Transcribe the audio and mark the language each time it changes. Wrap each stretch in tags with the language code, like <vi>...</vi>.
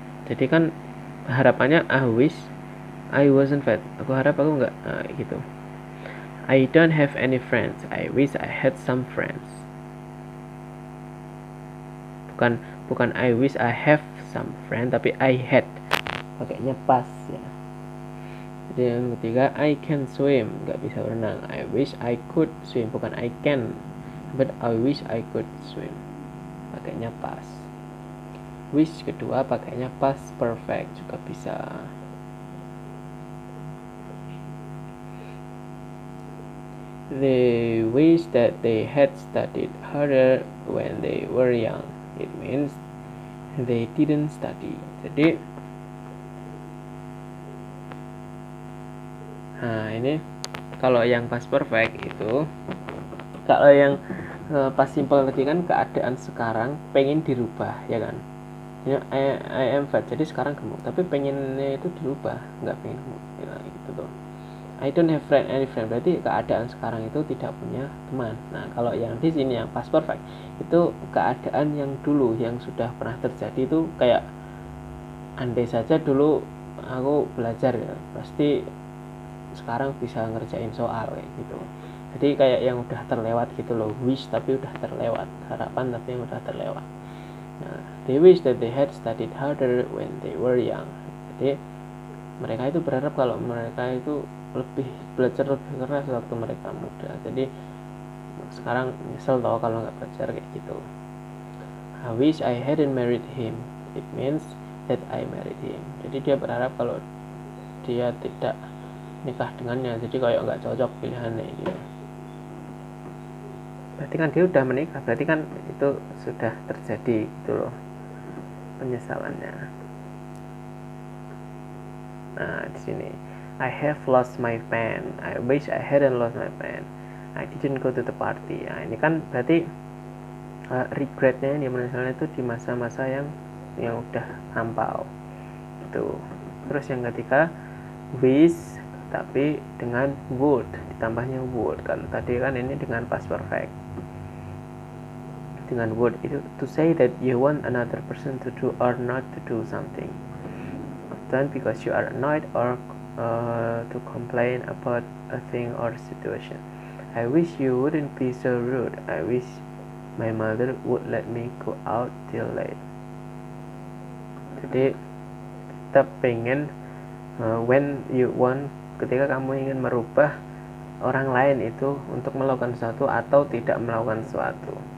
<id>Jadi kan harapannya</id> <en>I wish I wasn't fat.</en> <id>Aku harap aku nggak gitu.</id> <en>I don't have any friends. I wish I had some friends.</en> <id>Bukan</id> <en>I wish I have some friend,</en> <id>tapi</id> <en>I had.</en> <id>Pakainya pas ya. Jadi yang ketiga</id> <en>I can swim,</en> <id>nggak bisa berenang.</id> <en>I wish I could swim,</en> <id>bukan</id> <en>I can, but I wish I could swim.</en> <id>Pakainya pas. Wish kedua pakainya past perfect juga bisa.</id> <en>They wish that they had studied harder when they were young. It means they didn't study.</en> <id>Jadi ini kalau yang past perfect itu, kalau yang past simple tadi kan keadaan sekarang pengen dirubah ya kan.</id> <en>I am fat,</en> <id>jadi sekarang gemuk, tapi pengennya itu dirubah, nggak pengen gemuk ya, gitu tuh.</id> <en>I don't have any friend,</en> <id>berarti keadaan sekarang itu tidak punya teman. Nah kalau yang di sini yang past perfect itu keadaan yang dulu yang sudah pernah terjadi, itu kayak andai saja dulu aku belajar ya, pasti sekarang bisa ngerjain soal kayak gitu. Jadi kayak yang udah terlewat gitu loh, wish tapi udah terlewat, harapan tapi yang udah terlewat.</id> <en>Nah, they wish that they had studied harder when they were young.</en> <id>Jadi mereka itu berharap kalau mereka itu belajar lebih keras waktu mereka muda. Jadi sekarang nyesel tau kalau nggak belajar kayak gitu.</id> <en>I wish I hadn't married him. It means that I married him.</en> <id>Jadi dia berharap kalau dia tidak nikah dengannya, jadi kayak nggak cocok pilihannya gitu. Berarti kan dia udah menikah, berarti kan itu sudah terjadi gitu loh penyesalannya. Nah di sini</id> <en>I have lost my pen. I wish I hadn't lost my pen. I didn't go to the party.</en> <id>Nah ini kan berarti regretnya di penyesalan itu di masa-masa yang udah lampau gitu. Terus yang ketiga wish tapi dengan would, ditambahnya would. Kalau tadi kan ini dengan past perfect. Dengan would itu</id> <en>to say that you want another person to do or not to do something, often because you are annoyed or to complain about a thing or situation. I wish you wouldn't be so rude. I wish my mother would let me go out till late.</en> <id>Jadi kita pengen</id> <en>when you want,</en> <id>ketika kamu ingin merubah orang lain itu untuk melakukan sesuatu atau tidak melakukan sesuatu.</id>